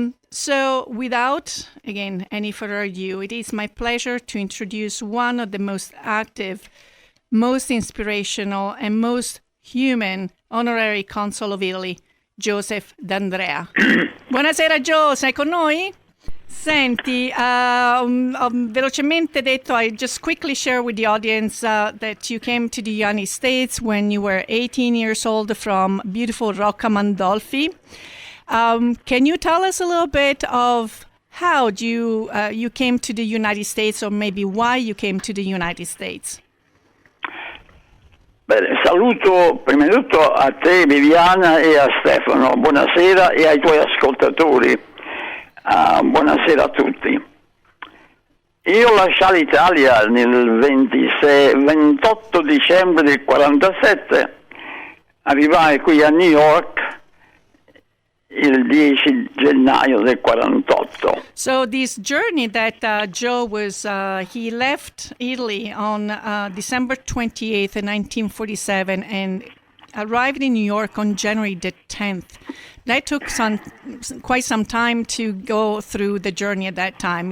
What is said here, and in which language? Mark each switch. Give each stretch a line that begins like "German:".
English: So without, again, any further ado, it is my pleasure to introduce one of the most active, most inspirational, and most human honorary consul of Italy, Joseph D'Andrea.
Italian: Buonasera Joe, sei con noi? Senti, velocemente detto,
English: I just quickly share with the audience that you came to the United States when you were 18 years old from beautiful Rocca Mandolfi. Can you tell us a little bit of how you came to the United States, or maybe why you came to the United States?
Italian: Bene, saluto prima di tutto a te Viviana e a Stefano, buonasera, e ai tuoi ascoltatori, buonasera a tutti. Io lasciai l'Italia nel 28 dicembre del 47, arrivai qui a New York il 10 gennaio del 48.
English: So this journey that Joe was, he left Italy on December 28th, 1947, and arrived in New York on January the 10th. That took quite some time to go through the journey at that time.